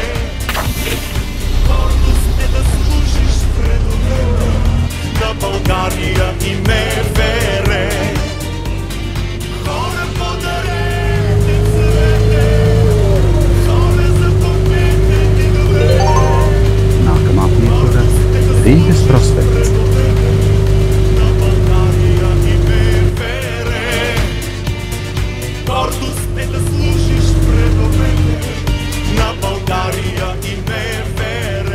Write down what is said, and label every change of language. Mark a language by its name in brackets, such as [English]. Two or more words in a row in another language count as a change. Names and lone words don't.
[Bulgarian] Гордост е да служиш в редовете на България и МВР. Хора подарете цвете, хора запомнете ни добре. [Latvian] Nākamā pietura Rīgas prospekts. [Bulgarian] На България и МВР. Гордост е да служиш в редовете на България и МВР.